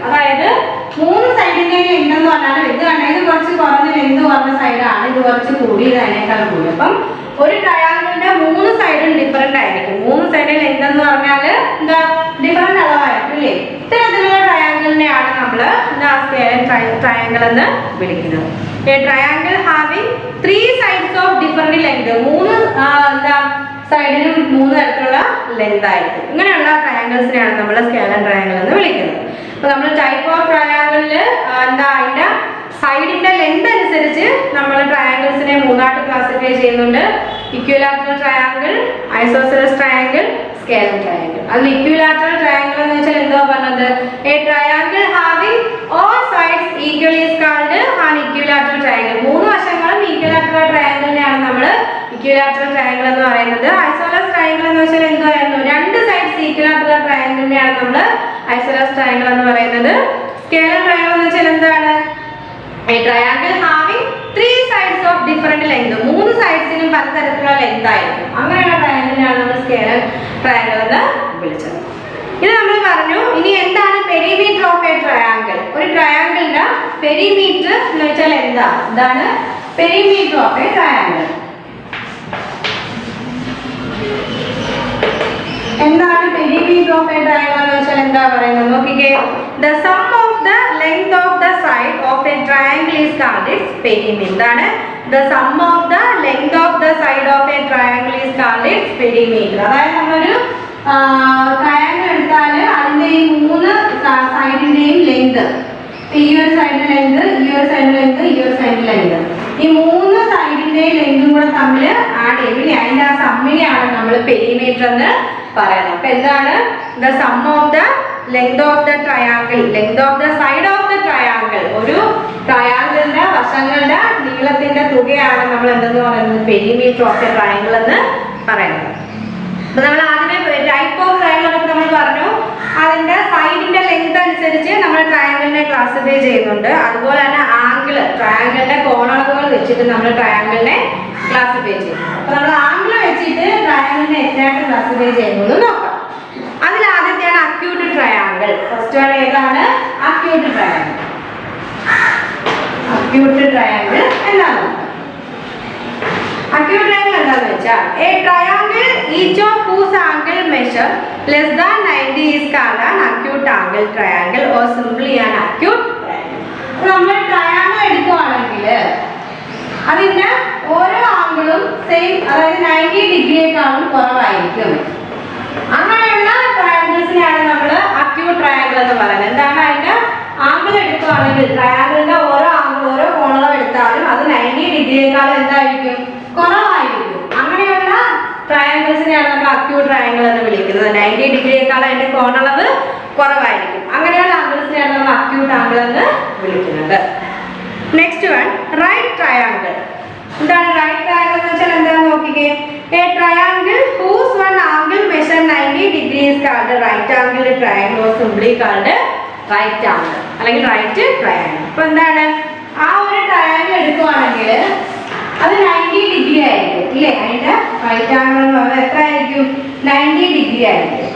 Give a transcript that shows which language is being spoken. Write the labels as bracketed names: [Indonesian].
[Malayalam] അതായത് 3 സൈഡിന്റെ ലെങ്ത് എന്ന് പറഞ്ഞാൽ ഇത് കണ്ടാൽ ഇത് കുറച്ച് കുറഞ്ഞ ലെങ്ത് കുറഞ്ഞ സൈഡാണ്, ഇത് കുറച്ച് കൂടിയത് അതിനേക്കാൾ കൂടി. അപ്പം ഒരു ട്രയാങ്കിളിന്റെ 3 സൈഡും ഡിഫറെന്റ് ആയിരിക്കും. 3 സൈഡിന്റെ ലെങ്ത് എന്ന് പറഞ്ഞാൽ എന്താ ഡിഫറെന്റ് അളവായിരിക്കും അല്ലേ? ഇത്തരത്തിലുള്ള ട്രയാങ്കിളിനെയാണ് നമ്മൾ എന്താ സ്കേലൻ ട്രയാങ്കിൾ എന്ന് വിളിക്കുന്നത്. [English] A triangle having 3 sides of different length. [Malayalam] 3 എന്താ സൈഡിലും 3 തരത്തിലുള്ള ലെങ്ത് ആയിരിക്കും. ഇങ്ങനെയുള്ള ട്രയാങ്കിൾസിനെയാണ് നമ്മൾ സ്കേലൻ ട്രയാങ്കിൾ എന്ന് വിളിക്കുന്നത്. അപ്പോൾ നമ്മൾ [English] type of ട്രയാങ്കിളിൽ [Malayalam] എന്താ അതിന്റെ സൈഡിന്റെ ലെങ്ത് അനുസരിച്ച് നമ്മൾ ട്രയാങ്കിൾസിനെ 3 ആയിട്ട് ക്ലാസിഫൈ ചെയ്യുന്നുണ്ട്. Equilateral triangle, isosceles triangle, scalar triangle. അതിൽ ഇക്വിലാറ്ററൽ ട്രയാങ്കിൾ എന്ന് വെച്ചാൽ എന്താ പറഞ്ഞത്? [English] A triangle having all sides equally is called an equilateral triangle. [Malayalam] മൂന്ന് വശങ്ങളും ഈക്വിലാറ്ററൽ ട്രയാങ്കിളിനെയാണ് നമ്മൾ ഇക്വിലാറ്ററൽ ട്രയാങ്കിൾ എന്ന് പറയുന്നത്. ഐസോസെലസ് ട്രയാങ്കിൾ എന്ന് വെച്ചാൽ എന്തായിരുന്നു? രണ്ട് സൈഡ്സ് ഈക്വിലാറ്ററൽ ട്രയാങ്കിളിനെയാണ് നമ്മൾ ഐസോസെലസ് ട്രയാങ്കിൾ എന്ന് പറയുന്നത്. സ്കേലർ ട്രയാങ്കിൾ എന്ന് വെച്ചാൽ എന്താണ്? [English] A triangle having three sides of different length. [Malayalam] മൂന്ന് സൈഡ്സിനും പലതരത്തിലുള്ള ലെങ്ത് ആയിരിക്കും. അങ്ങനെയുള്ള ട്രയാങ്കിളിനാണ് നമ്മൾ സ്കേലർ ട്രയാങ്കിൾ എന്ന് വിളിച്ചത്. ഇത് നമ്മൾ പറഞ്ഞു. ഇനി എന്താണ് [English] Perimeter of a triangle? [Malayalam] ഒരു ട്രയാങ്കിളിന്റെ പെരിമീറ്റർ എന്ന് വെച്ചാൽ എന്താ? എന്താണ് പെരിമീറ്റർ ഓഫ് എ ട്രയാങ്കിൾ? എന്താണ് പെരിമീറ്റർ ഓഫ് എ ട്രയാങ്കിൾ എന്ന് വെച്ചാൽ എന്താ പറയുന്നത്? നോക്കിക്കേ. [English] The sum of the length of the side of a triangle is called its perimeter. The sum of the length of the side of a triangle is called its perimeter. [Malayalam] അതായത് നമ്മളൊരു triangle എടുത്താൽ അതിന്റെ ഈ മൂന്ന് സൈഡിന്റെയും length, ഈ ഒരു സൈഡിന്റെ length, ഈ ഒരു സൈഡിന്റെ ലെങ്ത്, ഈ ഒരു സൈഡിന്റെ ലെങ്ത്, ഈ മൂന്ന് സൈഡിന്റെയും ലെങ്തും കൂടെ തമ്മിൽ ആഡ് ചെയ്യും. അതിന്റെ ആ സമ്മിനെയാണ് നമ്മൾ പെരിമീറ്റർ എന്ന് പറയുന്നത്. അപ്പൊ എന്താണ്? [English] The sum of the length of the triangle, length of the side of the triangle. [Malayalam] ഒരു ട്രയാങ്കിളിന്റെ വശങ്ങളുടെ നീളത്തിന്റെ തുകയാണ് നമ്മൾ എന്തെന്ന് പറയുന്നത്? പെരിമീറ്റർ ഓഫ് എ ട്രയാങ്കിൾ എന്ന് പറയുന്നത്. അപ്പൊ നമ്മൾ ആദ്യമേ ടൈപ്പ് ഓഫ് ട്രയാങ്കിൾ ഒക്കെ നമ്മൾ പറഞ്ഞു. അതിന്റെ സൈഡിന്റെ ലെങ്ത് അനുസരിച്ച് നമ്മൾ ട്രയാങ്കിളിനെ ക്ലാസിഫൈ ചെയ്യുന്നുണ്ട്. അതുപോലെ തന്നെ ആംഗിൾ, ട്രയാങ്കിളിന്റെ കോണളവുകൾ വെച്ചിട്ട് നമ്മൾ ട്രയാങ്കിളിനെ ക്ലാസിഫൈ ചെയ്യും. അപ്പൊ നമ്മൾ ആംഗിൾ വെച്ചിട്ട് ട്രയാങ്കിളിനെ എത്രയായിട്ട് ക്ലാസിഫൈ ചെയ്യുന്നത് നോക്കാം. അതിൽ ആദ്യത്തെയാണ് അക്യൂട്ട് ട്രയാങ്കിൾ. [English] first one [Malayalam] ഏതാണ്? Acute triangle. അക്യൂട്ട് ട്രയാങ്കിൾ എന്താണ്? അക്യൂട്ട് ട്രയാങ്കിൾ എന്താണെന്ന് വെച്ചാൽ [English] A triangle each of whose angle measure less than 90 is called an acute angle triangle or simply an acute triangle. [Malayalam] നമ്മൾ triangle എടുക്കുകയാണെങ്കിൽ അതിന്റെ ഓരോ ആംഗിളും same, അതായത് 90 ഡിഗ്രിയേക്കാളും കുറവായിരിക്കും. അങ്ങനെയുള്ള ട്രയാങ്കിൾസിനെയാണ് നമ്മൾ അക്യൂട്ട് ട്രയാങ്കിൾ എന്ന് പറയുന്നത്. എന്താണ്? അതിന്റെ ആംഗിൾ എടുക്കുകയാണെങ്കിൽ ട്രയാങ്കിളിന്റെ ഓരോ ആംഗിൾ, ഓരോ കോണളവ് എടുത്താലും അത് 90 ഡിഗ്രിയേക്കാളും എന്തായിരിക്കും? കുറവായിരിക്കും. അങ്ങനെയുള്ള ട്രയാങ്കിൾസിനെയാണ് നമ്മൾ അക്യൂട്ട് ട്രയാങ്കിൾ എന്ന് വിളിക്കുന്നത്. 90 ഡിഗ്രിയേക്കാളും അതിന്റെ കോണളവ് കുറവായിരിക്കും. അങ്ങനെയുള്ള ആംഗിൾസിനെയാണ് നമ്മൾ അക്യൂട്ട് ആംഗിൾ എന്ന് വിളിക്കുന്നത്. [English] Next one right triangle. [Malayalam] എന്താണ് റൈറ്റ് ട്രയാങ്കിൾ എന്ന് വെച്ചാൽ എന്താണെന്ന് നോക്കിക്കേ. [English] a triangle whose one angle measure 90 degrees is called right angle triangle or simply called right angle [Malayalam] അല്ലെങ്കിൽ [English] Right triangle. [Malayalam] അപ്പൊ എന്താണ്? ആ ഒരു ട്രയാങ്കിൾ എടുക്കുകയാണെങ്കിൽ അത് 90 ഡിഗ്രി ആയിരിക്കും, ഇല്ലേ? അതിന്റെ റൈറ്റ് ആംഗിൾ എന്ന് പറയുന്നത് എത്ര ആയിരിക്കും? 90 ഡിഗ്രി ആയിരിക്കും.